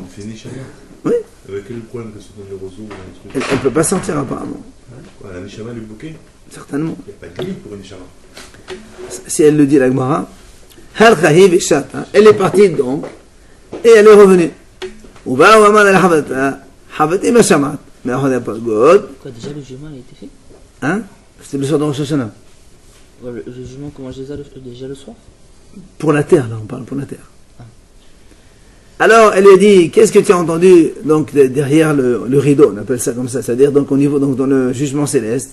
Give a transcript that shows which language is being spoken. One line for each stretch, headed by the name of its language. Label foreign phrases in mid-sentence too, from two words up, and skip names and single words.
French: Oui. Avec quel problème que ce soit le roseau ou un truc? Elle ne peut pas sortir apparemment. La Nishama lui bloqué? Certainement. Il n'y a pas de limite pour une Nishama. Si elle le dit, la Gemara, elle est partie donc, et elle est revenue.
Hebrew: ובא ואמר לה לחברתה, חברתי מה שמעת? מאחורי הפרגוד,
French: Quoi, déjà le jugement il a été fait? hein? C'était le soir de Rosh Hashanah. Ouais, le jugement commence déjà le soir? Pour la terre, là, on parle pour la terre. Alors, elle lui a dit, qu'est-ce que tu as entendu, donc, derrière le rideau, on appelle ça comme ça, c'est-à-dire, donc, au niveau, donc, dans le jugement céleste.